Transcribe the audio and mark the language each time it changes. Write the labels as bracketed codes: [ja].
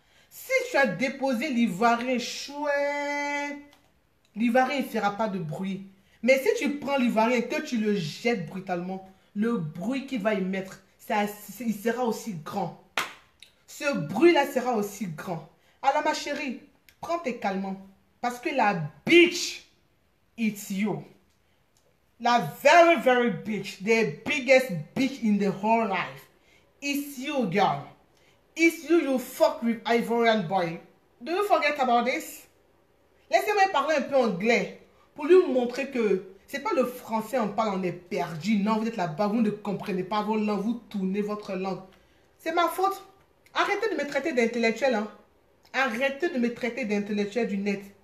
[fr] Si tu as déposé l'ivoirien chouette, l'ivoirien ne fera pas de bruit. Mais si tu prends l'ivoirien et que tu le jettes brutalement, le bruit qu'il va émettre, il sera aussi grand. Ce bruit-là sera aussi grand. Alors ma chérie, prends tes calmants. Parce que la [en] bitch, it's you. [fr] La [en] very, very bitch, the biggest bitch in the whole life. It's you, girl. It's you, you fuck with Ivorian boy. Do you forget about this? [fr] Laissez-moi parler un peu anglais pour lui montrer que c'est pas le français on parle, on est perdu. Non, vous êtes là-bas, vous ne comprenez pas vos langues, vous tournez votre langue. C'est ma faute. Arrêtez de me traiter d'intellectuel, hein. Arrêtez de me traiter d'intellectuel du net.